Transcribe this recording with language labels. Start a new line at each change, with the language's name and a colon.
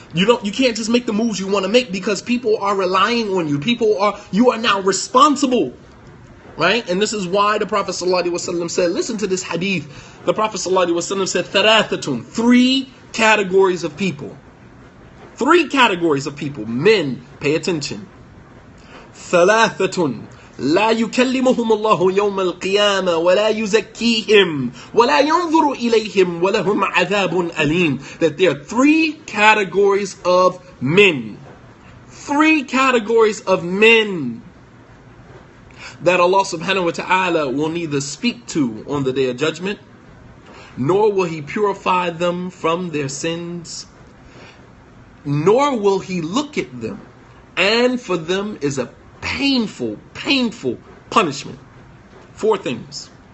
English: You can't just make the moves you want to make because people are relying on you. You are now responsible. Right? And this is why the Prophet ﷺ said, listen to this hadith. The Prophet ﷺ said, thalathatun, 3 categories of people. 3 categories of people. Men, pay attention.
Arabic: ثلاثة لا يكلمهم الله يوم القيامة ولا يزكيهم ولا ينظر إليهم ولهم عذاب أليم.
English: That there are 3 categories of men. 3 categories of men that Allah subhanahu wa ta'ala will neither speak to on the day of judgment, nor will He purify them from their sins, nor will He look at them, and for them is a painful punishment. 4 things.